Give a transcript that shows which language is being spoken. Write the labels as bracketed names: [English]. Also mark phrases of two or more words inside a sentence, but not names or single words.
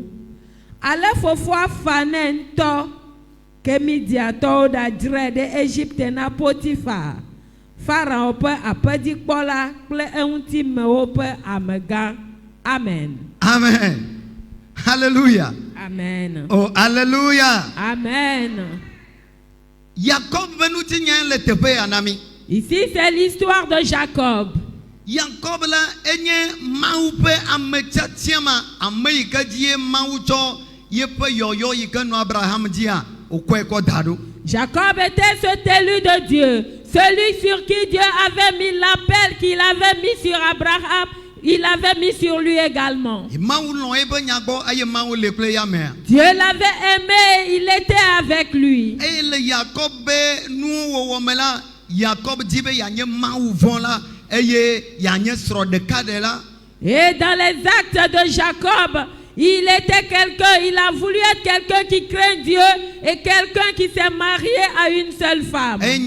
[Ewe] Ale fofoa fa nɛ ŋutɔ, ke Midiatɔwo ɖadzrae ɖe Egypte na Potifa, Farao ƒe aƒedzikpɔla kple eŋutimewo ƒe amegã. Amen. Amen. Hallelujah. Amen. Oh, hallelujah. Amen. Jacob venuti nya le teƒe ya na mi. [French] Ici c'est l'histoire de Jacob. [Ewe] Jacob la enye Mawu ƒe ametsatiama, ame yi ke dzi Mawu tsɔ yeƒe yɔyɔ yi ke nɔ Abraham dzia wòkɔe kɔ da ɖo. [French] Jacob était cet élu de Dieu, celui sur qui Dieu avait mis l'appel qu'il avait mis sur Abraham, il avait mis sur lui également. Dieu l'avait aimé, il était avec lui. Et dans les actes de Jacob, il était quelqu'un, il a voulu être quelqu'un qui craint Dieu et quelqu'un qui s'est marié à une seule femme.